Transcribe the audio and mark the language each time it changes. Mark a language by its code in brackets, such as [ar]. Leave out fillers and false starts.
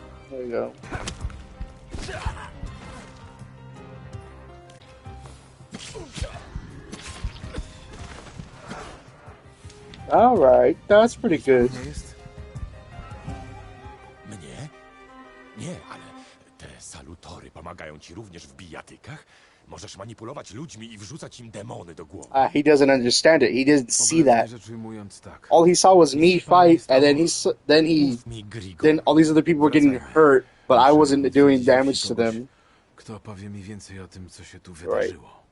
[en] There you go. Alright, that's pretty good. [pl] Mnie? Nie, ale te salutory pomagają ci również w bijatykach? Możesz manipulować ludźmi i wrzucać im demony do głowy. [en] He doesn't understand it. He didn't see that. All he saw was me fight, and then all these other people were getting hurt, but I wasn't doing damage to them. [pl] Kto powie mi więcej o tym, co się tu wydarzyło?